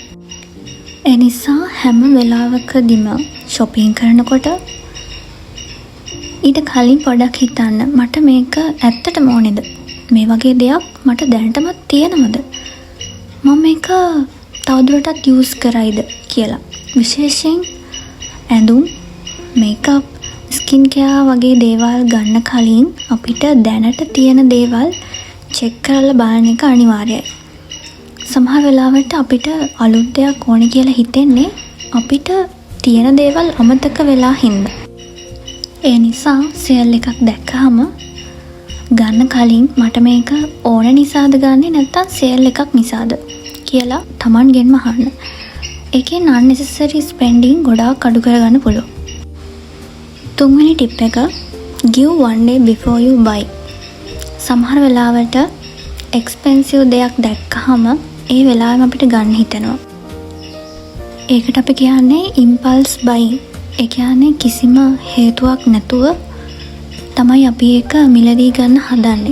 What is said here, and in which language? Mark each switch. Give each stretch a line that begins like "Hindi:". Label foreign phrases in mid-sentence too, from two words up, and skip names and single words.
Sinhala: ඒ නිසා හැම වෙලාවකදීම shopping කරනකොට ඊට කලින් පොඩක් හිතන්න, මට මේක ඇත්තටම ඕනේද? මේ වගේ දෙයක් මට දැනටමත් තියෙනවද? මම මේක තවදුරටත් use කරයිද කියලා. විශේෂයෙන් ඇඳුම්,
English: makeup, skin care
Sinhala: වගේ දේවල් ගන්න කලින් අපිට දැනට තියෙන දේවල් චෙක් කරලා බලන එක අනිවාර්යයි. සමහර වෙලාවට අපිට අලුත් දෙයක් ඕනේ කියලා හිතෙන්නේ අපිට තියෙන දේවල් අමතක වෙලා හින්දා. ඒ නිසා සේල් එකක් දැක්කහම ගන්න කලින් මට මේක ඕන නිසාද ගන්නෙ නැත්නම් සේල් එකක් නිසාද කියලා Tamanගෙන්ම අහන්න. ඒකෙන්
English: unnecessary spending
Sinhala: ගොඩාක් අඩු කරගන්න පුළුවන්. තුන්වෙනි ටිප් එක
English: give one day before you buy.
Sinhala: සමහර වෙලාවට එක්ස්පෙන්සිව් දෙයක් දැක්කහම ඒ වෙලාවෙම අපිට ගන්න හිතෙනවා. ඒකට අපි කියන්නේ
English: impulse buying.
Sinhala: ඒ කියන්නේ කිසිම හේතුවක් නැතුව තමයි අපි ඒක මිලදී ගන්න හදන්නේ.